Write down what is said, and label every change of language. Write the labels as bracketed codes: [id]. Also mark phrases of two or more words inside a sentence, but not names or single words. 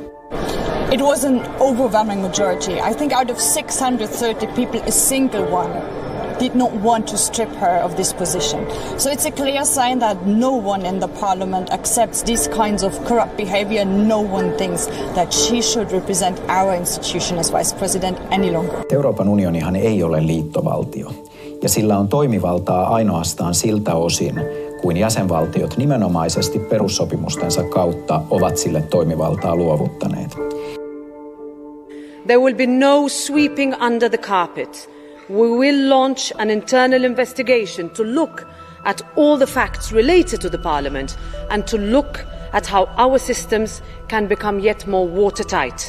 [en] It was an overwhelming majority. I think out of 630 people, a single one did not want to strip her of this position. So it's a clear sign that no one in the parliament accepts these kinds of corrupt behavior. No one thinks that she should represent our institution as vice president any longer. [fi] Euroopan unionihan ei ole liittovaltio, ja sillä on toimivaltaa ainoastaan siltä osin, kuin jäsenvaltiot nimenomaisesti perussopimustensa kautta ovat sille toimivaltaa luovuttaneet. [en] There will be no sweeping under the carpet. We will launch an internal investigation to look at all the facts related to the Parliament and to look at how our systems can become yet more watertight.